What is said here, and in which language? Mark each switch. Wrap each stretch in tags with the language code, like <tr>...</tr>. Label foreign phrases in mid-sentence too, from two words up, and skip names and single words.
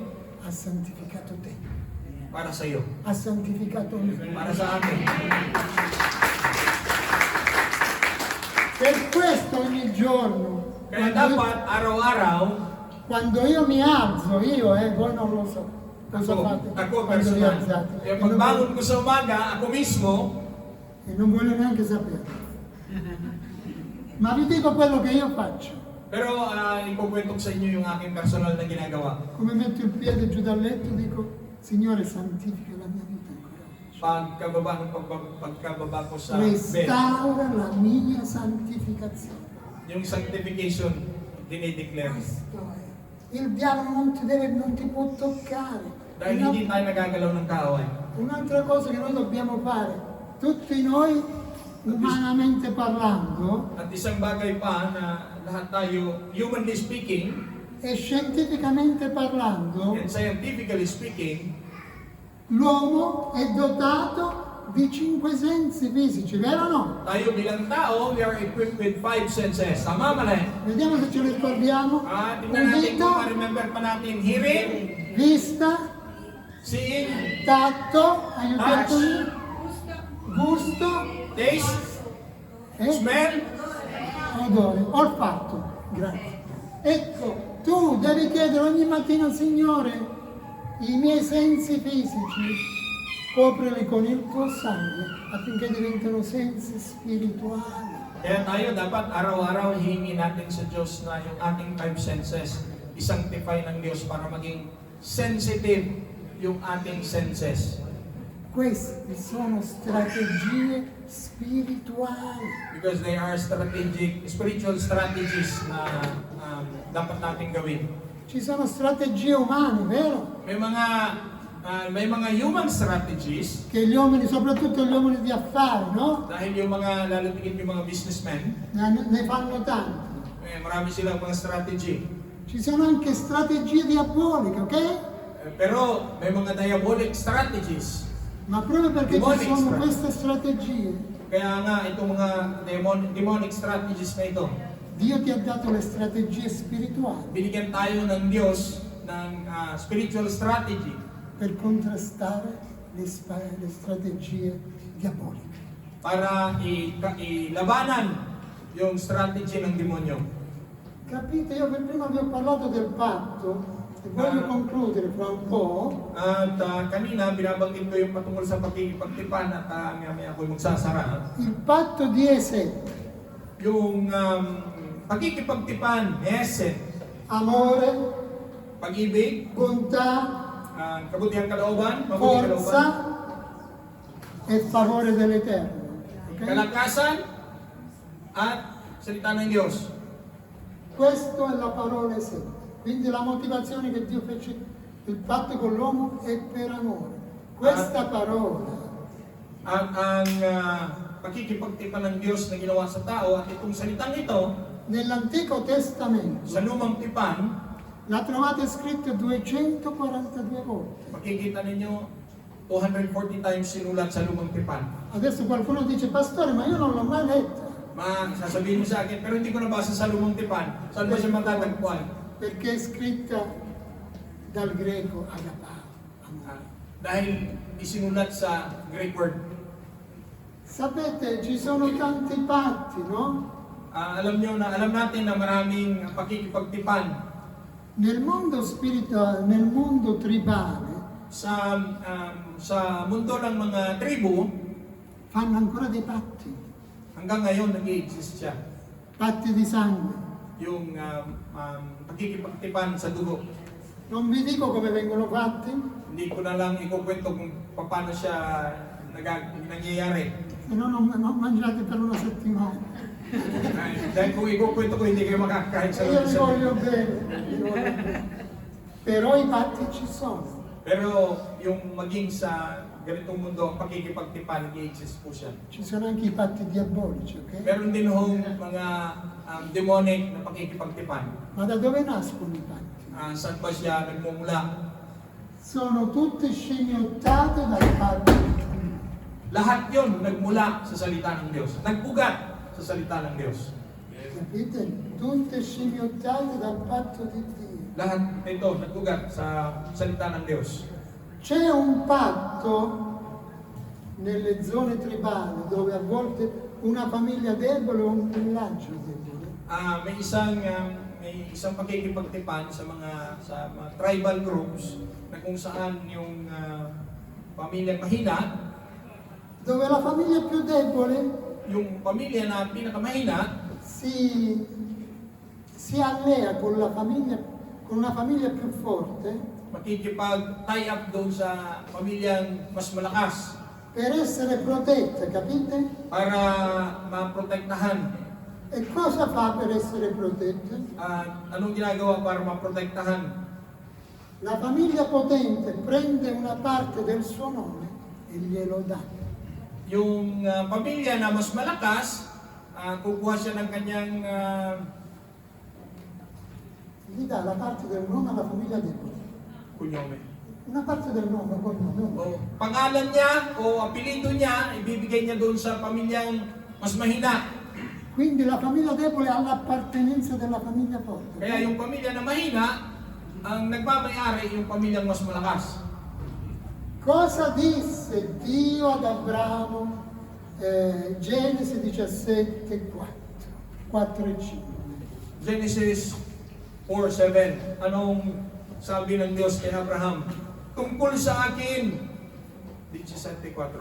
<it>ha santificato te,</it> <tl>para sa iyo,</tl> <it>ha santificato me.</it> <tl>para sa atin.</tl> <it>Per questo ogni giorno,</it> <tl>Kaya dapat araw-araw,</tl> <it>quando io mi alzo, voi non lo so, cosa fate</it> <tl>ako</tl> <it>quando vi</it> <tl>personal,</tl> <it>alzate?</it> <tl>kaya pagbangon ko sa umaga, ako mismo,</tl> <it>E non voglio neanche sapere. Ma vi dico quello che io faccio.</it> <tl>pero ikukwento ko sa inyo yung aking personal na ginagawa.</tl> <it>Come metto il piede giù dal letto, dico, Signore, santifica la mia vita ancora oggi.</it> <tl>Pagkababa ko sa bed,</tl> <it>Restaura la mia santificazione.</it> <tl>yung sanctification, dinideclare.</tl> <it>Questo è. Il diavolo non ti può toccare.</it> <tl>Dahil hindi tayo nagagalaw ng kaaway.</tl> <it>Un'altra cosa che noi dobbiamo fare, tutti noi, umanamente parlando,</it> <tl>At isang bagay pa na lahat tayo,</tl> <en>humanly speaking,</en> <it>e scientificamente parlando,</it> <en>and scientifically speaking,</en> <it>l'uomo è dotato di 5 sensi fisici, vero o no?</it> <tl>tayo bilang tao,</tl> <en>we are equipped with 5 senses.</en> <tl>Tama mali?</tl> <it>Vediamo se ce li ricordiamo.</it> <tl>Tingnan natin</tl> <it>Udito,</it> <tl>kung ma-remember pa natin.</tl> <en>Hearing,</en> <it>vista,</it> <en>seeing,</en> <it>tatto, aiutatemi, gusto</it> <en>taste,</en> <it>e</it> <en>smell,</en> <it>odore, olfatto. Grazie. Ecco, tu devi chiedere ogni mattina, Signore, i miei sensi fisici, coprili con il tuo sangue affinché diventino sensi spirituali.</it> <tl>Kaya tayo dapat araw-araw hihingi natin sa Diyos na yung ating 5 senses isanctify ng Diyos para maging sensitive yung ating senses.</tl> <it>Queste sono strategie spirituali.</it> <en>Because they are spiritual strategies</en> <tl>na dapat natin gawin.</tl> <it>Ci sono strategie umane, vero?</it> <tl>May mga</tl> <en>human strategies</en> <it>Che gli uomini, soprattutto gli uomini di affari, no?</it> <tl>dahil yung mga lalatingin yung mga businessmen,</tl> <it>Ne fanno tanti.</it> <tl>marami silang mga strategy.</tl> <it>Ci sono anche strategie diaboliche, ok?</it> <tl>Pero may mga</tl> <en>diabolic strategies.</en> <it>Ma proprio perché</it> <tl>Demonic</tl> <it>ci sono</it> <tl>strategy.</tl> <it>queste strategie,</it> <tl>Kaya nga itong mga</tl> <en>demonic strategies</en> <tl>na ito,</tl> <it>Dio ti ha dato le strategie spirituali</it> <tl>binigyan tayo ng Diyos ng</tl> <en>spiritual strategy</en> <it>per contrastare le strategie diaboliche.</it> <tl>para ilabanan yung strategy ng demonyo.</tl> <it>Capite? Io per prima vi ho parlato del patto e voglio concludere fra un po'.</it> <tl>At kanina, binabanggit ko yung patungkol sa pagtitipan at may ako'y magsasara.</tl> <it>Il patto di Ese,</it> <tl>Yung pagkikipagtipan, eset,</tl> <it>amore,</it> <tl>pag-ibig,</tl> <it>bontà,</it> <tl>kabutihang kalooban, mabuting</tl> <it>forza</it> <tl>kalooban,</tl> <it>e favore dell'Eterno. Ok?</it> <tl>kalakasan, at salita ng Diyos.</tl> <it>Questa è la parola Ese. Quindi la motivazione che Dio fece il patto con l'uomo è per amore. Questa parola</it> <tl>At ang pagkikipagtipan ng Diyos na ginawa sa tao at itong salitang ito,</tl> <it>nell'Antico Testamento</it> <tl>sa lumang tipan,</tl> <it>la trovate scritto 242 volte.</it> <tl>makikita ninyo 240 times sinulat sa lumang tipan.</tl> <it>Adesso qualcuno dice, pastore, ma io non l'ho mai letta.</it> <tl>Sasabihin mo sa akin, pero hindi ko nabasa sa lumang tipan. Saan ba siya matatagpuan?</tl> <it>perché è scritta dal greco agapao.</it> <tl>Dahil isinulat sa</tl> <en>Greek word.</en> <it>Sapete, ci sono tanti patti, no?</it> <tl>Alam natin na maraming pakikipagtipan</tl> <it>Nel mondo spirituale, nel mondo tribale,</it> <tl>sa mundo ng mga tribu.</tl> <it>fanno ancora dei patti,</it> <tl>Hanggang ngayon nag-i-exist siya.</tl> <it>patti di sangue.</it> <tl>Yung pakikipagtipan sa dugo.</tl> <it>Non vi dico come vengono fatti,</it> <tl>Hindi ko na lang ikukwento kung paano siya nangyayari.</tl> <it>se no non mangiate per una settimana.</it> <tl>Dahil kung ikukwento ko, hindi kayo makakain sa</tl> <it>E io vi</it> <tl>isang</tl> <it>voglio bene, vi voglio bene. Però i patti ci sono.</it> <tl>Pero yung maging sa ganitong mundo, ang pakikipagtipan, nag-i-exist po siya.</tl> <it>Ci sono anche i patti diabolici, ok?</it> <tl>Meron din hong mga demonic na pakikipagtipan.</tl> <it>Ma da dove nascono i patti?</it> <tl>Saan ba siya nagmumula?</tl> <it>Sono tutte scimmiottate dai patti di Dio.</it> <tl>Lahat yon nagmula sa salita ng Diyos. Nagbugat sa salita ng Diyos.</tl> <it>Capite? Tutte scimmiottate dal patto di Dio.</it> <tl>Lahat ito nagbugat sa salita ng Diyos.</tl> <it>C'è un patto nelle zone tribali dove a volte una famiglia debole o un villaggio debole</it> <tl>May isang pakikipagtipan sa mga</tl> <en>tribal groups</en> <tl>na kung saan yung pamilyang mahina,</tl> <it>dove la famiglia più debole</it> <tl>yung pamilya na pinakamahina,</tl> <it>si allea con una famiglia più forte</it> <tl>makikipag-</tl> <en>tie up</en> <tl>doon sa pamilyang mas malakas</tl> <it>per essere protette, capite?</it> <tl>para maprotektahan.</tl> <it>E cosa fa per essere protette?</it> <tl>Anong ginagawa para maprotektahan?</tl> <it>La famiglia potente prende una parte del suo nome e glielo dà.</it> <tl>Yung pamilya na mas malakas, kukuha siya ng kanyang</tl> <it>Gli dà la parte del nome alla famiglia debole.</it> <tl>kunyome.</tl> <it>Una parte del nome, cognome.</it> <tl>O pangalan niya o apelido niya, ibibigay niya doon sa pamilyang mas mahina.</tl> <it>Quindi la famiglia debole ha l'appartenenza della famiglia forte.</it> <tl>Kaya yung pamilya na mahina, ang nagmamayari yung pamilyang mas malakas.</tl> <it>Cosa disse Dio ad Abramo? Genesi 17, 4 e 5.</it> <en>Genesis 4:7.</en> <tl>Anong sabi ng Diyos kay Abraham? Tungkol sa akin. 17:4.</tl>